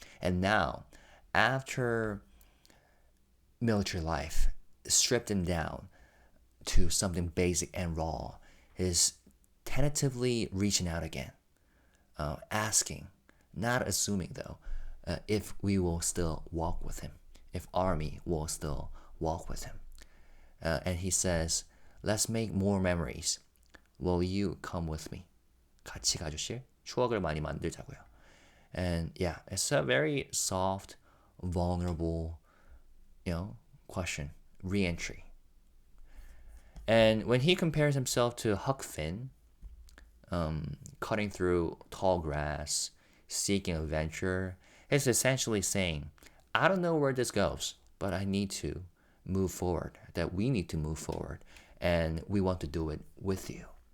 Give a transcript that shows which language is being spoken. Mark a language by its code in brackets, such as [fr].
[en] And now, after military life stripped him down to something basic and raw, he's tentatively reaching out again, asking, not assuming though, if we will still walk with him, if ARMY will still walk with him. And he says, let's make more memories. Will you come with me? [ko] 같이 가주실 추억을 많이 만들자고요. [en] And yeah, it's a very soft, vulnerable, question, re-entry. And when he compares himself to Huck Finn, cutting through tall grass, seeking adventure, he's essentially saying, I don't know where this goes, but I need to move forward, that we need to move forward, and we want to do it with you.